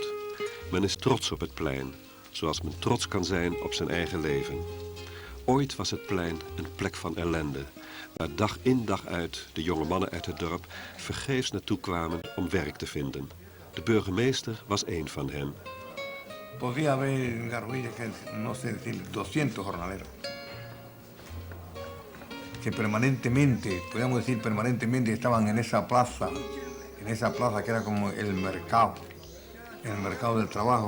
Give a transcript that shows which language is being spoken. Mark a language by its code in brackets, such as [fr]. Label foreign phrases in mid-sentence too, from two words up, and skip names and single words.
[nl] Men is trots op het plein, zoals men trots kan zijn op zijn eigen leven. Ooit was het plein een plek van ellende, waar dag in dag uit de jonge mannen uit het dorp vergeefs naartoe kwamen om werk te vinden. De burgemeester was één van hen. [es] Podría haber en Garovillas, no sé decir, 200 jornaleros. Que permanentemente, podríamos decir permanentemente, estaban en esa plaza que era como el mercado del trabajo,